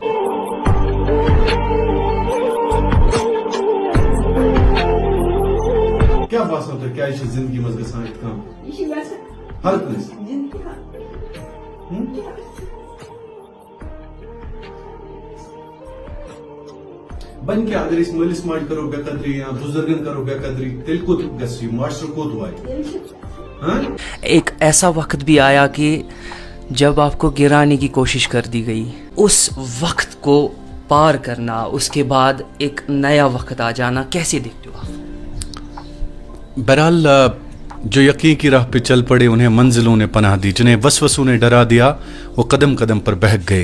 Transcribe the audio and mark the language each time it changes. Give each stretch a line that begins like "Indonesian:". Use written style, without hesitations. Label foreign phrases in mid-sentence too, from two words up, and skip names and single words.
Hindi: क्या बात होता है?
Kashmiri: क्या इस जिंदगी में गसान काम हर कस बन के अगर इस मलिस माज करो बेकदरी या बुजुर्गन करो बेकदरी, तेल को गसी मास्टर को दुआई।
Hindi: एक ऐसा वक्त भी आया कि जब आपको गिराने की कोशिश कर दी गई, उस वक्त को पार करना, उसके बाद एक नया वक्त आ जाना, कैसे देखते हो आप? बहरहाल, जो यकीन की राह पे चल पड़े उन्हें मंजिलों ने पनाह दी, जिन्हें वसवसों ने डरा दिया वो कदम कदम पर बहक गए।